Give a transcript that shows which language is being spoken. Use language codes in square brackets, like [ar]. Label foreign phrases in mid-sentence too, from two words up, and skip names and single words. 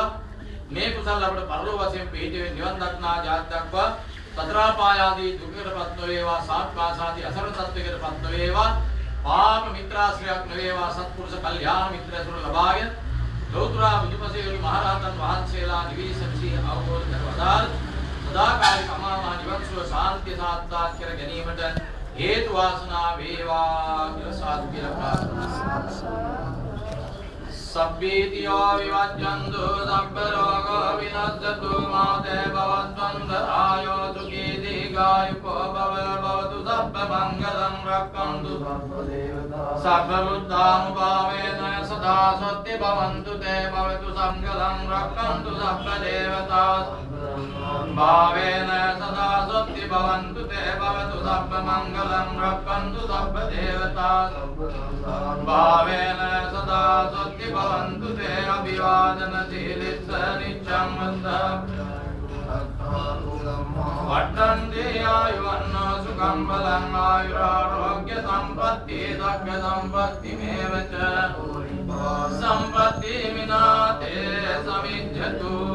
[si] මේ කුසල අපට පරලෝක වශයෙන් පිහිටෙන්නේ නිවන් දක්නා ජාති දක්වා සතරාපාය ආදී දුකකටපත් නොවේවා, සාත්වාසාදී අසරණ තත්වයකටපත් නොවේවා, පාප මිත්‍රාශ්‍රයක් නොවේවා, සත්පුරුෂ කල්යාණ මිත්‍රයතුරු ලබාගෙන ලෝතුරා බුදුපසේවරු මහරහතන් වහන්සේලා නිවිසසී අවබෝධ කරවදාල් සදාකාලික අමාමහ නිවන් සුව ශාන්තිය සාත්‍යාත් කර ගැනීමට හේතු වාසනා වේවා කියලා සාදු කියලා ප්‍රාර්ථනා. [pi] සබ්බීතියෝ විවජ්ජන්තු සබ්බ රෝගෝ විනස්සතු මාතේ භවත්වන්දරායෝ සුඛී දීඝායුකෝ භව භවතු සබ්බ මංගලං රක්ඛන්තු සබ්බ දේවතා සබ්බ බුද්ධානුභාවේන සදා සත්‍ය භවන්තු තේ භවතු සංඝලං රක්ඛන්තු සබ්බ දේවතා භාවේන සදා සත්‍ය භවන්තු තේ භවතු සබ්බ මංගලං රක්ඛන්තු සබ්බ දේවතා භාවේන සදා සත්‍ය භවන්තු තේ අභිවාදන සීලිස්ස නිච්ඡං වන්දා වට්ටන්ති ආයුවන්නෝ සුඛං බලං ආයුරාෝග්‍ය සම්පත්ති දග්ග සම්පත්ති මේවච සම්පත්ති විනාතේ සමිජ්ජතු.